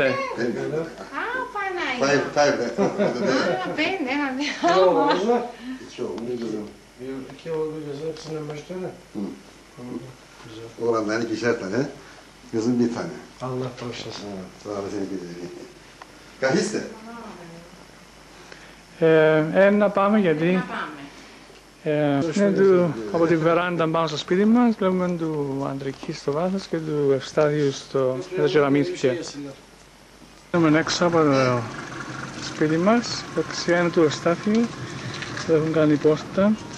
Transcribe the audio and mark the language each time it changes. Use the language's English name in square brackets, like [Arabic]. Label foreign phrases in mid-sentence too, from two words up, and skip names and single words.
[Greek] Ah, Παναγία. 5. [Turkish] Oranda hani ikişer tane, kızım bir tane. Allah bağışlasın. Sağ olasın güzelim. Kahiste. [Greek] Να πάμε γιατί είναι από τη βεράντα πάνω στο σπίτι μας, βλέπουμε του Αντρική στο βάθος και του Ευστάθιου στο κεραμίδια. Είμαστε έξω από το σπίτι μας, δεξιά είναι του Ευστάθιου, που έχουν κάνει πόρτα.